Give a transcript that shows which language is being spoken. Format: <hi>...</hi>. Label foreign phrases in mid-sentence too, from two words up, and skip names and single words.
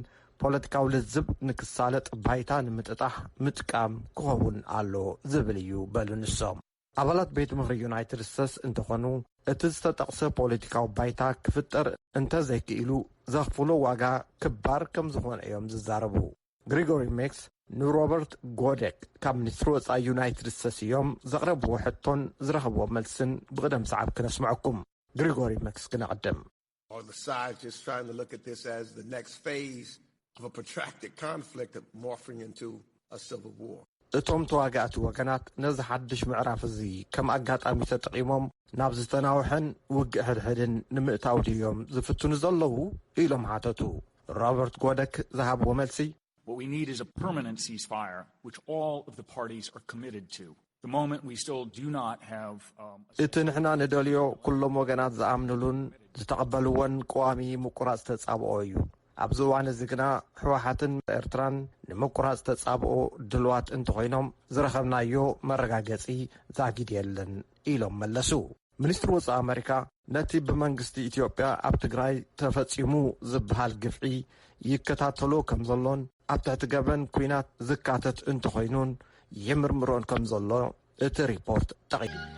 <ti>ፖለቲካዊ ልዝብ ንክሳለጥ ባይታ ንምጥጣሕ ምጥቃም ክኸውን ኣሎ ዝብል እዩ በሉ ንሶም ኣባላት ቤት ምኽሪ ዩናይትድ ስቴትስ እንተኾኑ እቲ ዝተጠቕሰ ፖለቲካዊ ባይታ ክፍጠር እንተዘይክኢሉ ዘኽፍሎ ዋጋ ክባር ከም ዝኾነ እዮም ዝዛረቡ ግሪጎሪ ሜክስ ንሮበርት ጎደክ ካብ ሚኒስትሪ ወፃኢ ዩናይትድ ስቴትስ እዮም ዘቕረብዎ ሕቶን ዝረኸብዎ መልስን ብቕደም ሰዓብ ክነስምዐኩም ግሪጎሪ ሜክስ ክነቕድም</ti> <en>or the side just trying to look at this as the next phase of a protracted conflict morphing into a civil war.</en> <ti>እቶም ተዋጋእቲ ወገናት ነዚ ሓድሽ ምዕራፍ እዚ ከም ኣጋጣሚ ተጠቒሞም ናብ ዝተናውሐን ውግእ ሕድሕድን ንምእታው ድዮም ዝፍትኑ ዘለዉ ኢሎም ሓተቱ ሮበርት ጎደክ ዝሃብዎ መልሲ</ti> <en>What we need is a permanent ceasefire, which all of the parties are committed to. The moment we still do not have</en> <ti>እቲ ንሕና ንደልዮ ኩሎም ወገናት ዝኣምንሉን ዝተቐበልዎን ቋሚ ምቁራጽ ተጻብኦ እዩ ኣብዚ እዋን እዚ ግና ሕወሓትን ኤርትራን ንምቁራጽ ተጻብኦ ድልዋት እንተኾይኖም ዝረኸብናዮ መረጋገጺ ዛጊድ የለን ኢሎም መለሱ ሚኒስትሪ ወፃኢ ኣሜሪካ ነቲ ብመንግስቲ ኢትዮጵያ ኣብ ትግራይ ተፈጺሙ ዝበሃል ግፍዒ ይከታተሎ ከም ዘሎን ኣብ ትሕቲ ገበን ኩናት ዝካተት እንተኾይኑን ይምርምሮን ከም ዘሎ እቲ ሪፖርት ጠቒሙ</ti>